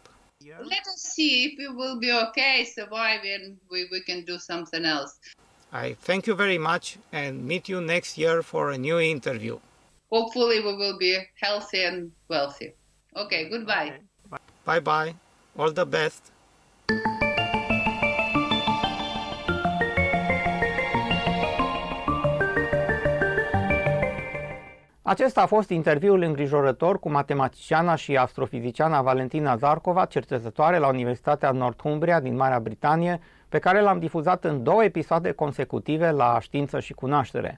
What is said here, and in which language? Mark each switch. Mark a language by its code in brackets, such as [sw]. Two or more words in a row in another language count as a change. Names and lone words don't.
[en] Let us see if it will be okay, surviving, we can do something else. I thank you very much and meet you next year for a new interview. Hopefully we will be healthy and wealthy. Okay, goodbye. Bye-bye. All the best. [ro] Acesta a fost interviul îngrijorător cu matematiciana și astrofiziciana Valentina Zharkova, cercetătoare la Universitatea Northumbria din Marea Britanie, pe care l-am difuzat în 2 episoade consecutive la Știință și Cunoaștere.